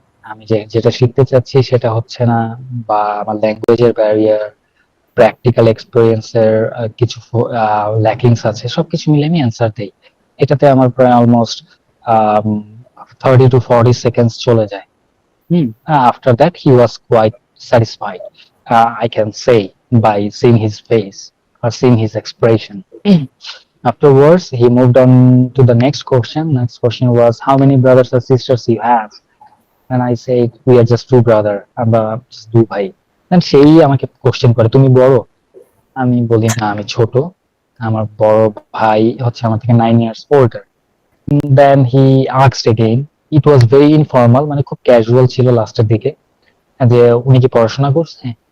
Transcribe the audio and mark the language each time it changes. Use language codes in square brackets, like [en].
[bn] আমি যেটা শিখতে চাচ্ছি সেটা হচ্ছে না, বা আমার ল্যাঙ্গুয়েজের ব্যারিয়ার, প্র্যাকটিক্যাল এক্সপেরিয়েন্সের কিছু ল্যাকিংস আছে, সবকিছু মিলে আমি অ্যান্সার দেই। এটাতে আমার প্রায় অলমোস্ট 30 to 40 সেকেন্ডস চলে যায়। [en] After that he was quite satisfied, I can say, by seeing his face or seeing his expression. Afterwards, he moved on to the next question. Next question was, how many brothers or sisters you have? And I said, we are just two brother, [bn] আমরা [en] just [bn] দুই ভাই। Then সেই আমাকে question করে, তুমি বড়? আমি বলি না, আমি ছোট, আমার বড় ভাই হচ্ছে আমার থেকে [en] 9 years older. Then he asked again, it was very informal, [bn] মানে খুব ক্যাজুয়াল ছিল লাস্টের দিকে, যে উনি কি পড়াশোনা করছে?